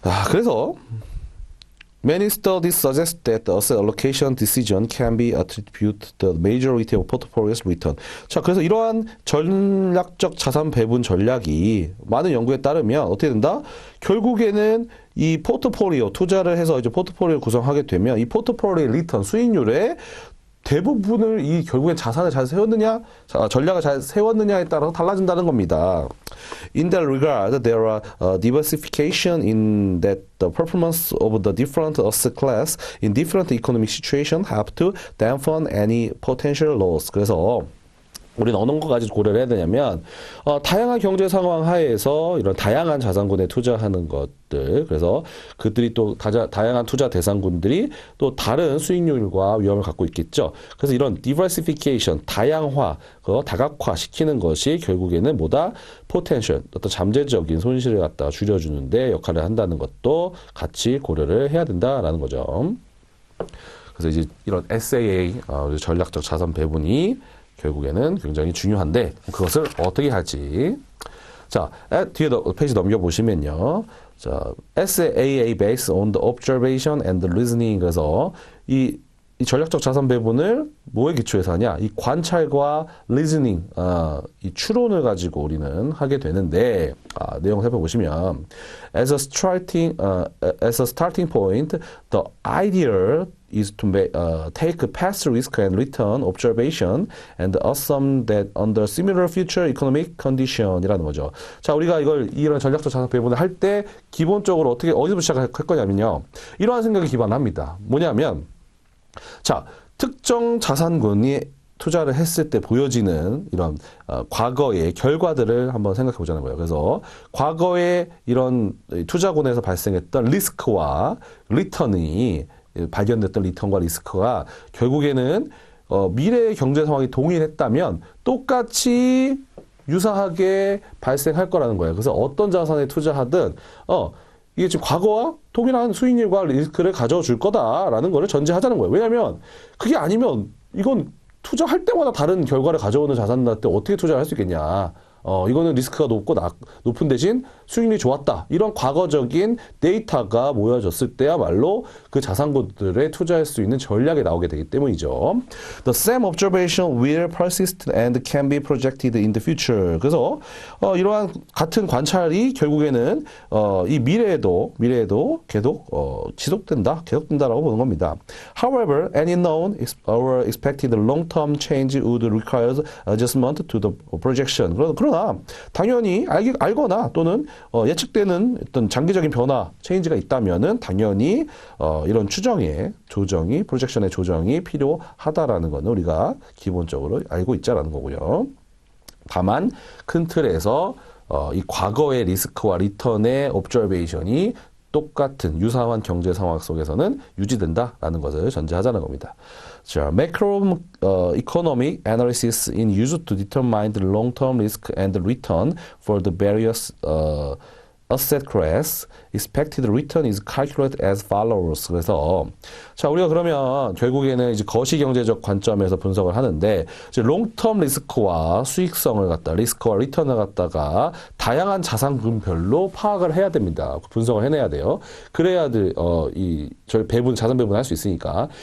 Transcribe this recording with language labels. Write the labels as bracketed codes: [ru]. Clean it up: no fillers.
[en] 그래서 many studies suggest that the asset allocation decision can be attributed to the majority of portfolio's return. [ko] 자, 그래서 이러한 전략적 자산 배분 전략이 많은 연구에 따르면 어떻게 된다? 결국에는 이 포트폴리오 투자를 해서 이제 포트폴리오 구성하게 되면 이 포트폴리오의 리턴 수익률에 대부분을 이 결국엔 자산을 잘 세웠느냐, 전략을 잘 세웠느냐에 따라서 달라진다는 겁니다. [en] In that regard, there are diversification in that the performance of the different asset class in different economic situation help to dampen any potential loss. [ko] 그래서 우리는 어느 것까지 고려를 해야 되냐면 다양한 경제 상황 하에서 이런 다양한 자산군에 투자하는 것들, 그래서 그들이 또 다양한 투자 대상군들이 또 다른 수익률과 위험을 갖고 있겠죠. 그래서 이런 diversification, 다양화, 다각화 시키는 것이 결국에는 뭐다? potential, 어떤 잠재적인 손실을 갖다 줄여주는데 역할을 한다는 것도 같이 고려를 해야 된다라는 거죠. 그래서 이제 이런 SAA, 전략적 자산 배분이 결국에는 굉장히 중요한데 그것을 어떻게 할지. 자, 뒤에 페이지 넘겨보시면요. [en] 자, SAA based on the observation and the reasoning. [ko] 그래서 이 전략적 자산 배분을 뭐에 기초해서 하냐? 이 관찰과 리즈닝, 이 추론을 가지고 우리는 하게 되는데, 내용 살펴보시면, [en] as a starting point, the idea is to take past risk and return observation and assume that under similar future economic condition이라는 거죠. [ko] 자, 우리가 이런 전략적 자산 배분을 할 때 기본적으로 어디서 시작할 거냐면요. 이러한 생각에 기반합니다. 뭐냐면, 자, 특정 자산군이 투자를 했을 때 보여지는 이런 과거의 결과들을 한번 생각해 보자는 거예요. 그래서 과거에 이런 투자군에서 발생했던 리스크와 리턴이 발견됐던 리턴과 리스크가 결국에는 미래의 경제 상황이 동일했다면 똑같이 유사하게 발생할 거라는 거예요. 그래서 어떤 자산에 투자하든 이게 지금 과거와 동일한 수익률과 리스크를 가져와 줄 거다라는 거를 전제하자는 거예요. 왜냐하면 그게 아니면 이건 투자할 때마다 다른 결과를 가져오는 자산한테 어떻게 투자를 할 수 있겠냐. 이거는 리스크가 높은 대신 수익률이 좋았다. 이런 과거적인 데이터가 모여졌을 때야말로 그 자산군들에 투자할 수 있는 전략이 나오게 되기 때문이죠. [en] The same observation will persist and can be projected in the future. [ko] 그래서 이러한 같은 관찰이 결국에는 이 미래에도 계속 계속된다라고 보는 겁니다. [en] However, any known or expected long-term change would require adjustment to the projection. [ko] 그러나 당연히 알거나 또는 예측되는 어떤 장기적인 변화, 체인지가 있다면은 당연히 이런 조정이, 프로젝션의 조정이 필요하다라는 거는 우리가 기본적으로 알고 있자라는 거고요. 다만 큰 틀에서 이 과거의 리스크와 리턴의 옵저베이션이 똑같은 유사한 경제 상황 속에서는 유지된다라는 것을 전제하자는 겁니다. [en] 자, macro economic analysis is used to determine the long-term risk and return for the various asset class. Expected return is calculated as follows. [ko] 그래서 자, 우리가 그러면 결국에는 이제 거시경제적 관점에서 분석을 하는데 이제 롱텀 리스크와 수익성을 리스크와 리턴을 갖다가 다양한 자산군별로 파악을 해야 됩니다. 분석을 해내야 돼요. 그래야 저희 자산 배분을 할 수 있으니까.